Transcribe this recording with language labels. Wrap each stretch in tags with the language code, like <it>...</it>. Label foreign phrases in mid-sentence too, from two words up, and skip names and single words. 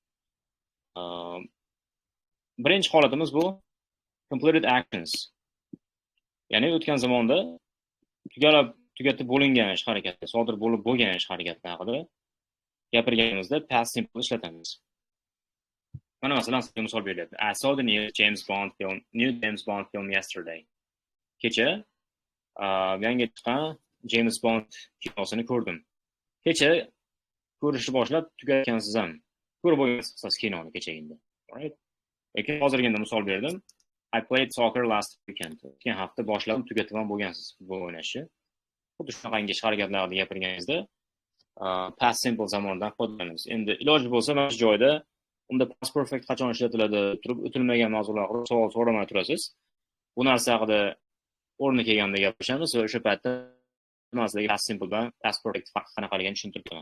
<uz>Birinchi holatimiz bu</uz> <en>completed actions.</en> <uz>Ya'ni o'tgan zamonda tugatib bo'lingan ish harakati, sodir bo'lib bo'lgan ish harakati haqida gapirganimizda</uz> <en>past simple</en> <uz>ishlatamiz. Mana masalan, sizga misol beryapti.</uz> <en>I saw the new James Bond film yesterday.</en> <uz>Kecha yangi chiqqan James Bond kinosini ko'rdim. Kecha ko'rishni boshlab tugatgansiz ham. Ko'rib bo'lgansiz kinoni kechagina. Alright? Lekin hozirgina misol berdim.</uz> <en>I played soccer last weekend.</en> <uz>O'tgan hafta boshladim, tugatib ham bo'lgansiz futbol o'ynashni. Xuddi shunaqangi ish harakatlarni gapirganingizda</uz> <en>past simple</en> <uz>zamondan foydalanamiz. Endi iloji bo'lsa mana shu joyda unda</uz> <en>past perfect</en> <uz>qachon ishlatiladi, turib o'tilmagan mavzular haqida savol so'ramay turasiz. Bu narsa haqida o'rni kelganda gapirishamiz va o'sha paytda masalan</uz> <en>past simple</en> <uz>bilan</uz> <en>past perfect</en> <uz>farqi qanaqaligini tushuntirib beraman.</uz>